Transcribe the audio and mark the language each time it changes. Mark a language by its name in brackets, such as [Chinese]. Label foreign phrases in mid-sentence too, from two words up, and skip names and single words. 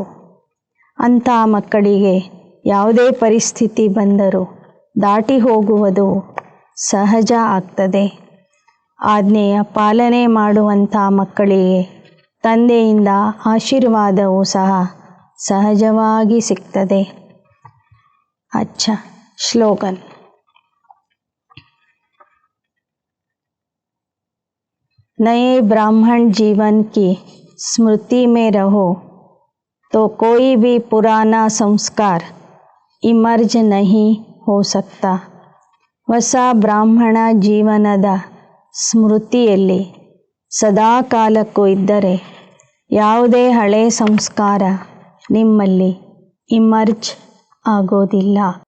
[Kannada] ಅಂಥ ಮಕ್ಕಳಿಗೆ ಯಾವುದೇ ಪರಿಸ್ಥಿತಿ ಬಂದರೂ ದಾಟಿ ಹೋಗುವುದು ಸಹಜ ಆಗ್ತದೆ। ಆಜ್ಞೆಯ ಪಾಲನೆ ಮಾಡುವಂಥ ಮಕ್ಕಳಿಗೆ ತಂದೆಯಿಂದ ಆಶೀರ್ವಾದವೂ ಸಹ ಸಹಜವಾಗಿ ಸಿಗ್ತದೆ। [Hindi] अच्छा श्लोगन। नए ब्राह्मण जीवन की स्मृति में रहो तो कोई भी पुराना संस्कार इमर्ज नहीं हो सकता। [Kannada] ಹೊಸ ಬ್ರಾಹ್ಮಣ ಜೀವನದ ಸ್ಮೃತಿಯಲ್ಲಿ ಸದಾ ಕಾಲಕ್ಕೂ ಇದ್ದರೆ ಯಾವುದೇ ಹಳೆ ಸಂಸ್ಕಾರ ನಿಮ್ಮಲ್ಲಿ ಇಮರ್ಜ್ ಆಗೋದಿಲ್ಲ।